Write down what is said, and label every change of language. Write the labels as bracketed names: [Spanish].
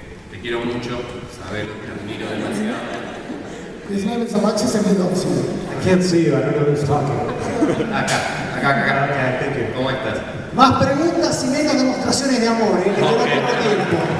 [Spanish] Te quiero mucho, sabes, te admiro demasiado. [English] His name is Alexis and he loves you. I can't see you, I don't know who's talking. [Spanish] Acá. [English] Okay, thank you. [Spanish] ¿Cómo estás? Más preguntas y menos demostraciones de amor, que queda poco tiempo.